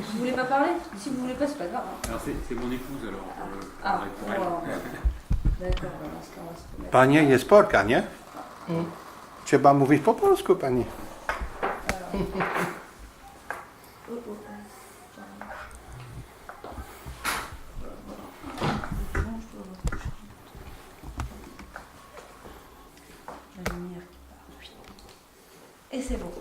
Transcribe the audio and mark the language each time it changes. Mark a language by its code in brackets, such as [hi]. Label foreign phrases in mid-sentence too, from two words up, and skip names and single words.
[fr] Vous voulez pas parler? Si vous voulez pas, c'est pas grave. Hein. Alors c'est mon épouse alors. Pour elle. D'accord, [pl] Panie, jest Polka, nie? Trzeba mówić po polsku, pani. [fr] Et c'est bon.